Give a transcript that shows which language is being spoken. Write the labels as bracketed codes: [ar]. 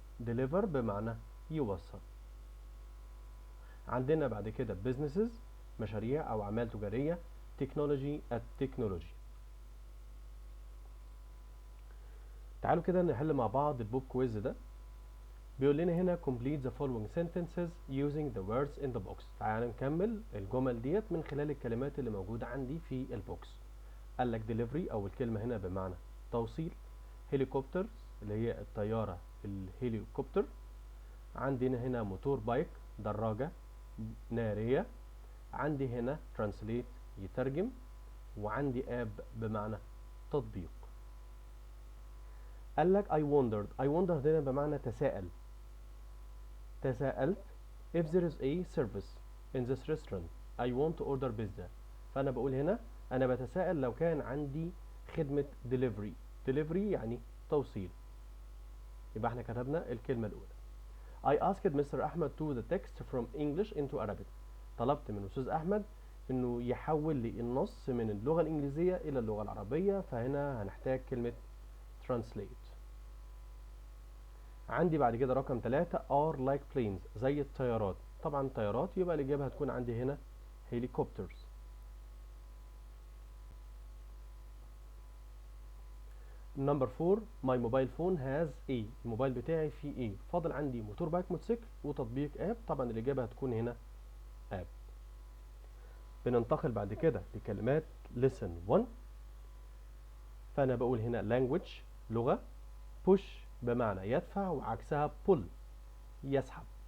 [ar] deliver بمعنى يوصل. عندنا بعد كده businesses مشاريع أو أعمال تجارية. technology التكنولوجي. تعالوا كده نحل مع بعض البوب كويز ده. بيقول لنا هنا [en] complete the following sentences using the words in the box. [ar] تعالوا نكمل الجمل ديت من خلال الكلمات اللي موجودة عندي في البوكس. قال لك delivery أول كلمة هنا بمعنى توصيل. helicopters اللي هي الطيارة الهليكوبتر. عندنا هنا موتور بايك دراجة نارية. عندي هنا translate يترجم، وعندي اب بمعنى تطبيق. قال لك [en] I wondered [ar] هنا بمعنى تساءل. تساءلت [en] if there is a service in this restaurant I want to order pizza. [ar] فأنا بقول هنا أنا بتساءل لو كان عندي خدمة delivery يعني توصيل. يبقى احنا كتبنا الكلمة الأولى. [en] I asked Mr. Ahmed to the text from English into Arabic. [ar] طلبت من أستاذ أحمد إنه يحول لي النص من اللغة الإنجليزية إلى اللغة العربية، فهنا هنحتاج كلمة translate. عندي بعد كده رقم 3 [en] are like planes [ar] زي الطيارات. طبعا طيارات يبقى الإجابة هتكون عندي هنا helicopters. [en] Number 4 my mobile phone has a. [ar] الموبايل بتاعي فيه ايه؟ فاضل عندي موتور بايك موتوسيكل وتطبيق اب. طبعا الإجابة هتكون هنا اب. بننتقل بعد كده لكلمات lesson 1. فأنا بقول هنا language لغة، push بمعنى يدفع وعكسها pull يسحب.